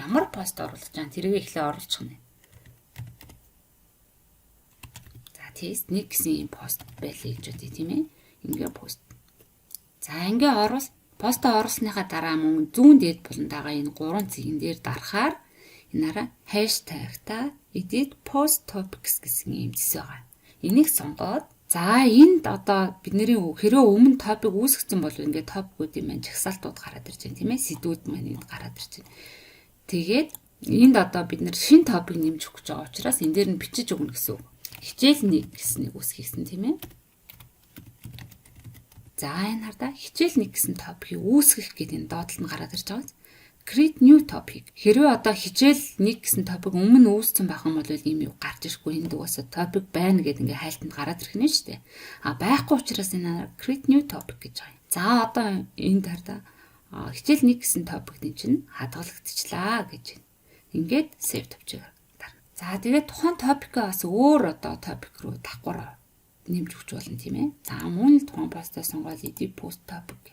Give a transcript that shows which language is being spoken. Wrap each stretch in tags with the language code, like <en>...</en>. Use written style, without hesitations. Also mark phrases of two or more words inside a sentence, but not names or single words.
<mn>Ямар пост оруулах гэж тэрийг эхлээ оруулчих нь. За тест 1 гэсэн пост байлээ гэж үү тийм ээ. Ингээ пост. За ингээ оруул постоо оруулсныхаа дараа мөн зүүн дээд болон дагаа энэ 3 цэгэн дээр дарахаар энаараа хаштагта</mn> <en>edit post topics</en> <mn>гэсэн юм зэс байгаа. Энийг сонгоод за энд одоо бидний хэрвээ өмнө топик үүсгэсэн бол ингээд топикуудын маань жагсаалтууд гараад ирж байна тийм ээ. Сэдвүүд маань энд гараад ирж байна. Тэгээд энд одоо бид нэр шинэ топик нэмж өгч байгаа учраас энэ дээр нь бичиж өгнө гэсэн үг. Хичээл 1 гэснийг үүсгэсэн тийм ээ. За энэ хардаа хичээл 1 гэсэн топикийг үүсгэх гэдэг энэ доотлол нь гараад ирж байгаа.</mn> <en>Create new topic.</en> <mn>Хэрвээ одоо хичээл 1 гэсэн топик өмнө үүссэн байх юм бол ийм юу гарч ирэхгүй энд угаасаа топик байна гэдэг ингээ хайлтанд гараад ирэх нэ шүү дээ. Байхгүй учраас энэ</mn> <en>create new topic</en> <mn>гэж байгаа юм. За одоо энд хардаа хичээл 1 гэсэн топикийн чинь хадгалагдчихлаа гэж байна. Ингээд save төвчээр дарна. За тэгээд тухайн топикоо бас өөр одоо топик руу давхар нэмж өгч болно тийм ээ. За мөн л тухайн постоо сонгоод</mn> <en>edit post topic.</en>